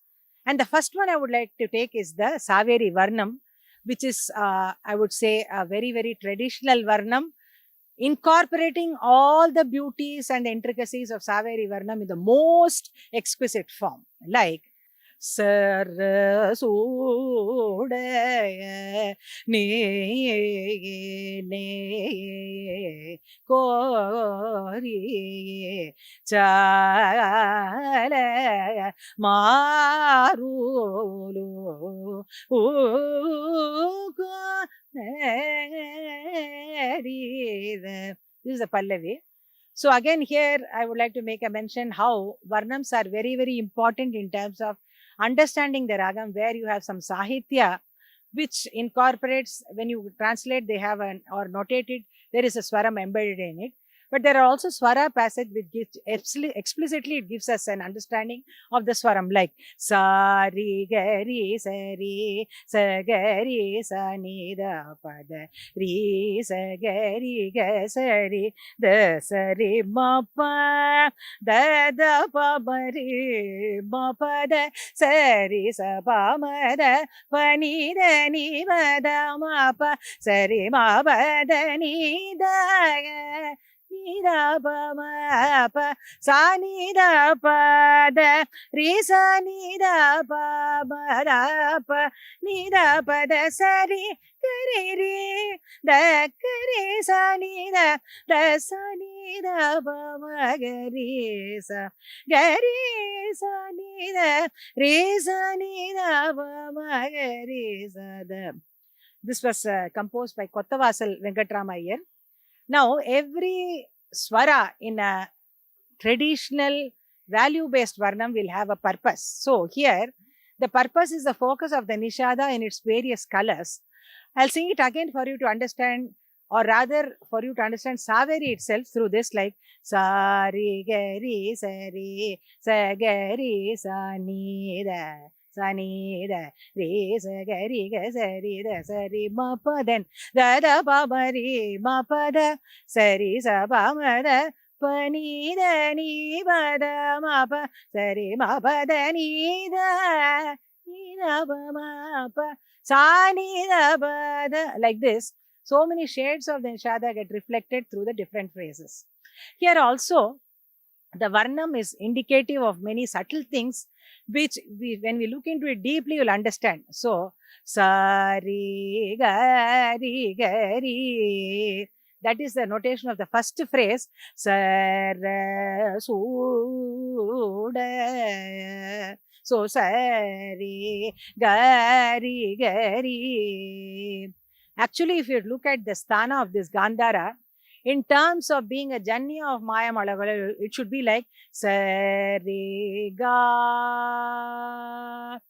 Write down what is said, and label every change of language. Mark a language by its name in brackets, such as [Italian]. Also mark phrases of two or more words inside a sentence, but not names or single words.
[English] And the first one I would like to take is the Saveri Varnam, which is, I would say, a very, very traditional Varnam, incorporating all the beauties and the intricacies of Saveri Varnam in the most exquisite form. Like, [Tamil] சரசூடைய நே நே கோரி சால மாருலு [English] This is a Pallavi. So again here I would like to make a mention how Varnams are very, very important in terms of understanding the ragam, where you have some Sahitya which incorporates, when you translate, they have an, or notate it, there is a Swaram embedded in it. But there are also Swara passage which gives explicitly, it gives us an understanding of the Swaram, like Sari Gari Sari Sagari Sanida Pada Ri Sagari Gasari the Sari Mapa da pa bari mapa da Sari Sapamada Panida ni Vada Mapa Sari Mabada ni da Nida pa ma pa sa nida pa da ri sa nida pa ma da pa nida pa da sa ri kari ri da kari sa nida da sa nida pa ma gari sa nida ri sa nida pa ma gari sa da. This was composed by Kottavasal Venkatrama Iyer. Now, every swara in a traditional value-based varnam will have a purpose. So, here, the purpose is the focus of the nishada in its various colors. I'll sing it again for you to understand, or rather, for you to understand Saveri itself through this, like Sari Gari Sari Sagari Sanida Sanida Re Sagari Gasari da Sari Mapa, then da da pa bari mapa da Sari sa pa ma da pani da ni ba da mapa Sari mapa da ni da pa ma pa sa ni da ba da, like this. So many shades of the nishada get reflected through the different phrases. Here also, the varnam is indicative of many subtle things which when we look into it deeply, you'll understand. So, sari gari gari, that is the notation of the first phrase. Sarasuda. So, sari gari gari. Actually, if you look at the sthana of this Gandhara, in terms of being a Janya of Maya Malagala, it should be like Sariga.